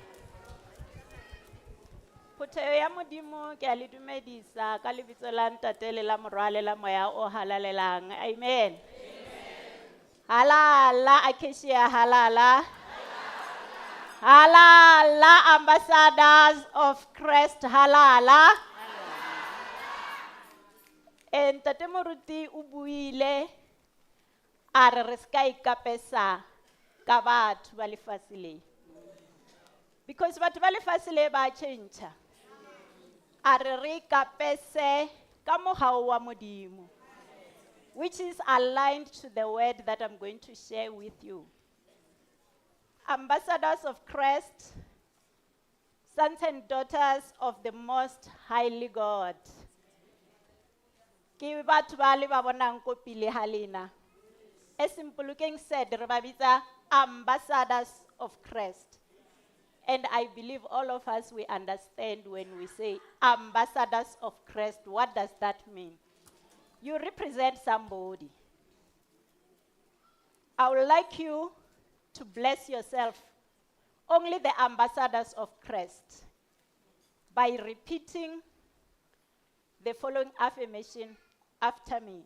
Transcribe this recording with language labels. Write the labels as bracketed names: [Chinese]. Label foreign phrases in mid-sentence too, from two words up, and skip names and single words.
[Tswana] Phuthego ya modimo ke a le dumedisa ka lebitso la ntate le la morwale la moya o halalelang. Amen. Halala Akasia halala. [English] Halala ambassadors of Christ halala. [Tswana] Ntate Moruti o buile a re ska ikapesa ka batho ba lefatshe le. Because batho ba lefatshe le ba change. A re ikapese ka mogao wa modimo, [English] which is aligned to the word that I'm going to share with you. Ambassadors of Christ, sons and daughters of the Most Highly God. [Tswana] Ke batho ba le ba bonang ko pele ha lena. [English] As Mpulukeng said, [Tswana] re ba bitsa [English] ambassadors of Christ. And I believe all of us, we understand when we say ambassadors of Christ, what does that mean? You represent somebody. I would like you to bless yourself, only the ambassadors of Christ, by repeating the following affirmation after me.